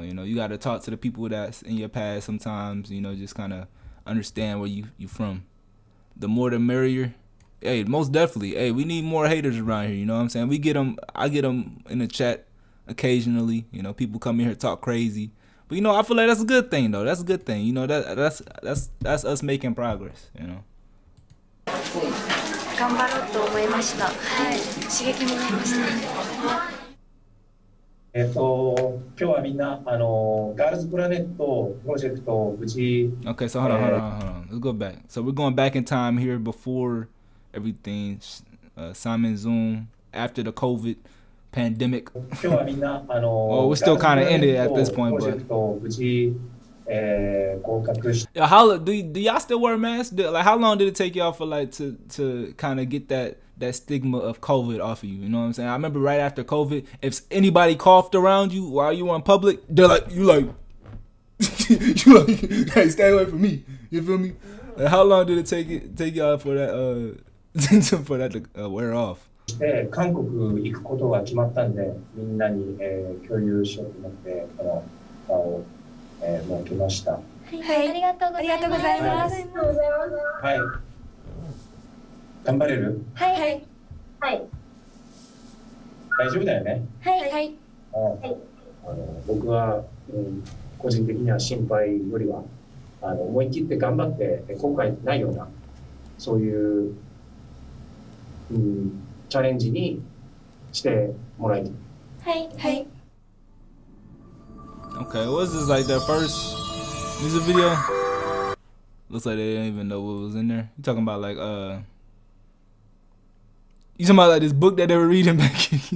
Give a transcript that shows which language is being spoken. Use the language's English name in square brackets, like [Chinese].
[English] You know, you got to talk to the people that's in your past sometimes. You know, just kind of understand where you from. The more the merrier. Hey, most definitely. Hey, we need more haters around here. You know what I'm saying? I get them in the chat occasionally. You know, people come in here talk crazy. But you know, I feel like that's a good thing though. That's a good thing. You know, that's us making progress. You know. [Japanese] 頑張ろうと思いました。はい、刺激もらいました。今日はみんなガールズプラネットプロジェクト無事。 [English] Okay, so hold on. Let's go back. So we're going back in time here before everything. Simon Zoom after the COVID pandemic. [Japanese] 今日はみんな [English] well, we're still kind of ended at this point, but. Yeah, how do y'all still wear masks? Like, how long did it take y'all for like to kind of get that stigma of COVID off of you? You know what I'm saying? I remember right after COVID, if anybody coughed around you while you were in public, they're like, you like, hey, stay away from me. You feel me? Like, how long did it take y'all for that for that to wear off? [Japanese] 韓国行くことが決まったんで、みんなに共有しようと思ってこの場を設けました。はい、ありがとうございます。はい。頑張れる？はい。大丈夫だよね？はい。僕は、個人的には心配よりは思い切って頑張って後悔ないようなそういう、チャレンジにしてもらいたい。はい。 [English] Okay, was this like their first music video? Looks like they didn't even know what was in there. You talking about like you talking about like this book that they were reading back?